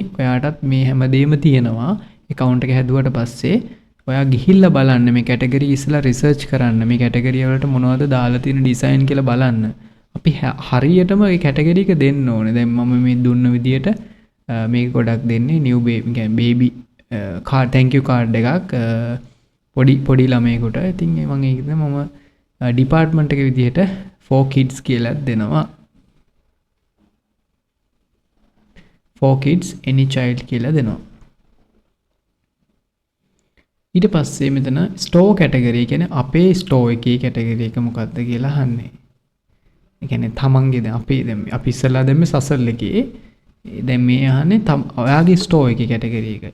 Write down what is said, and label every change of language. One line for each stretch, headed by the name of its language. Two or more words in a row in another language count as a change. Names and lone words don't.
Sinhala: ඔයාටත් මේ හැමදේම තියෙනවා. account එක හැදුවට පස්සේ ඔයා ගිහිල්ලා බලන්න මේ කැටගරි ඉස්සලා රිසර්ච් කරන්න. මේ කැටගරි වලට මොනවද දාලා තියෙන ඩිසයින් කියලා බලන්න. අපි හරියටම ඒ කැටගරි එක දෙන්න ඕනේ. දැන් මම මේ දුන්න විදියට මේක ගොඩක් දෙන්නේ
English: new baby
Sinhala: කියන්නේ
English: baby card thank you card
Sinhala: එකක් පොඩි ළමයෙකුට. ඉතින් මම ඒකද මම ඩිපාර්ට්මන්ට් එක විදියට
English: for kids
Sinhala: කියලා දෙනවා.
English: for kids any child
Sinhala: කියලා දෙනවා. ඊට පස්සේ මෙතන
English: store category
Sinhala: කියන්නේ අපේ ස්ටෝර් එකේ කැටගරි එක මොකක්ද කියලා අහන්නේ. ඒ කියන්නේ තමන්ගේ දැන් අපි ඉස්සලා දැම්මේ සසල් එකේ. දැන් මේ අහන්නේ ඔයාගේ ස්ටෝර් එකේ කැටගරි එක.